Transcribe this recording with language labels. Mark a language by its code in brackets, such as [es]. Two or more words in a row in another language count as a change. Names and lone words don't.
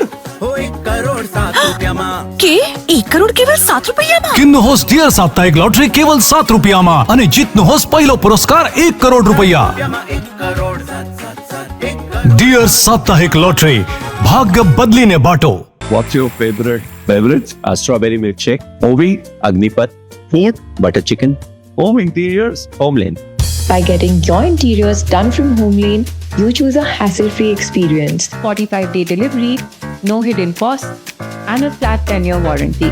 [ne] ₹1 करोड़ ₹7 के 1 करोड़ केवल ₹7 किन्नुहोस् डियर साप्ताहिक लटरी केवल ₹7 अनि जित्नुहोस् पहिलो पुरस्कार ₹1 करोड़। डियर साप्ताहिक लटरी, भाग्य बदलिने बाटो। [en] What's your favorite beverage? A strawberry milkshake, Ovi, Agnipat, food, butter chicken, home interiors, Homelane. By getting your interiors done from Homelane, you choose a hassle-free experience. 45-day delivery, no hidden costs, and a flat 10-year warranty.